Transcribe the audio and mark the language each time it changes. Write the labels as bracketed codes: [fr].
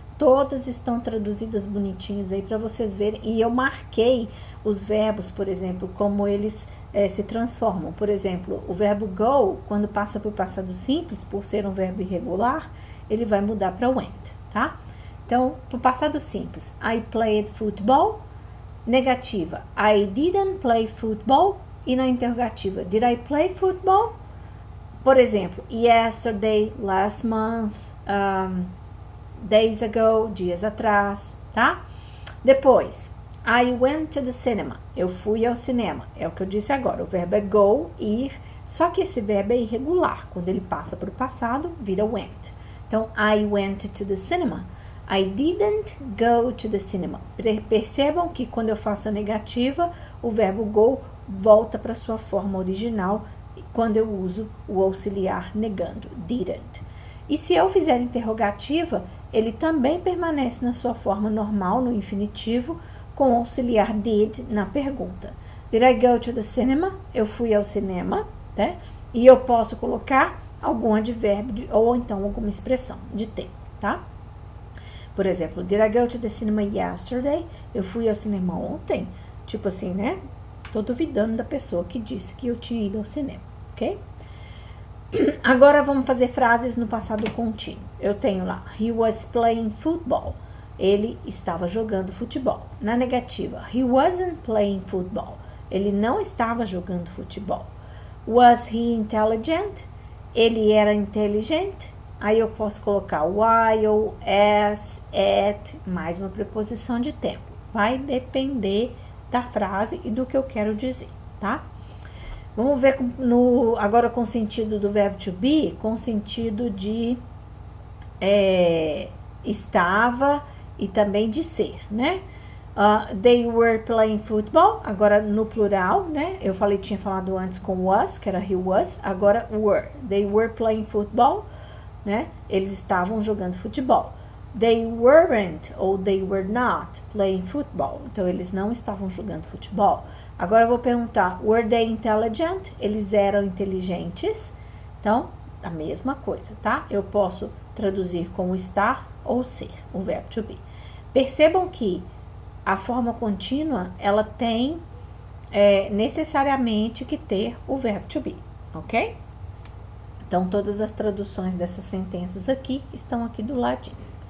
[pt] Todas estão traduzidas bonitinhas aí para vocês verem. E eu marquei os verbos, por exemplo, como eles se transformam. Por exemplo, o verbo go, quando passa para o passado simples, por ser um verbo irregular, ele vai mudar para went, tá? Então, para o passado simples, [en] I played football. Negativa, I didn't play football. [pt] E na interrogativa, [en] did I play football? [pt] Por exemplo, [en] yesterday, last month, days ago, [pt] dias atrás, tá? Depois, [en] I went to the cinema. [pt] Eu fui ao cinema. É o que eu disse agora. O verbo é go, ir. Só que esse verbo é irregular. Quando ele passa para o passado, vira went. Então, [en] I went to the cinema. I didn't go to the cinema. [pt] Percebam que quando eu faço a negativa, o verbo go volta para sua forma original quando eu uso o auxiliar negando, didn't. E se eu fizer interrogativa, ele também permanece na sua forma normal, no infinitivo, com o auxiliar did na pergunta. [en] Did I go to the cinema? [pt] Eu fui ao cinema, né? E eu posso colocar algum advérbio ou então alguma expressão de tempo, tá? Por exemplo, [en] did I go to the cinema yesterday? [pt] Eu fui ao cinema ontem? Tipo assim, né? Tô duvidando da pessoa que disse que eu tinha ido ao cinema, ok? Agora vamos fazer frases no passado contínuo. Eu tenho lá, [en] he was playing football. [pt] Ele estava jogando futebol. Na negativa, [en] he wasn't playing football. [pt] Ele não estava jogando futebol. [en] Was he intelligent? [pt] Ele era inteligente? Aí eu posso colocar while, as, at, mais uma preposição de tempo. Vai depender da frase e do que eu quero dizer, tá? Vamos ver agora com o sentido do verbo to be, com o sentido de estava e também de ser, né? [en] They were playing football, [pt] agora no plural, né? Eu tinha falado antes com was, que era he was, agora were. [en] They were playing football, né? [pt] Eles estavam jogando futebol. [en] They weren't ou they were not playing football. [pt] Então, eles não estavam jogando futebol. Agora eu vou perguntar, [en] were they intelligent? [pt] Eles eram inteligentes? Então, a mesma coisa, tá? Eu posso traduzir como estar ou ser, o verbo to be. Percebam que a forma contínua, ela tem necessariamente que ter o verbo to be, ok? Então, todas as traduções dessas sentenças aqui estão aqui do ladinho.